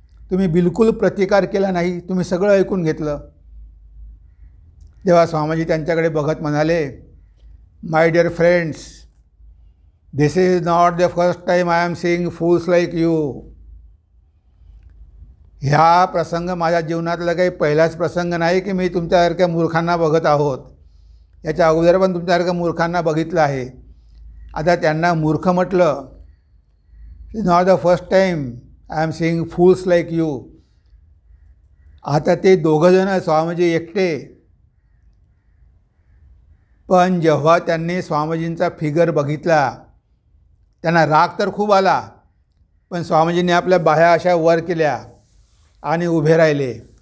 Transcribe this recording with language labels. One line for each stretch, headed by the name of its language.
Marathi: तुम्ही बिलकुल प्रतिकार केला नाही, तुम्ही सगळं ऐकून घेतलं. तेव्हा स्वामीजी त्यांच्याकडे बघत म्हणाले,
English: My dear friends, this is not the first time I am seeing fools like you.
Marathi: ह्या प्रसंग माझ्या जीवनातला काही पहिलाच प्रसंग नाही की मी तुमच्यासारख्या मूर्खांना बघत आहोत. याच्या अगोदर पण तुमच्यासारख्या मूर्खांना बघितलं आहे. आता त्यांना मूर्ख म्हटलं.
English: Is not the first time I am seeing fools like you.
Marathi: आता ते दोघंजणं स्वामीजी एकटे. पण जेव्हा त्यांनी स्वामीजींचा फिगर बघितला त्यांना राग तर खूप आला, पण स्वामीजींनी आपल्या बाह्या अशा वर केल्या आणि उभे राहिले.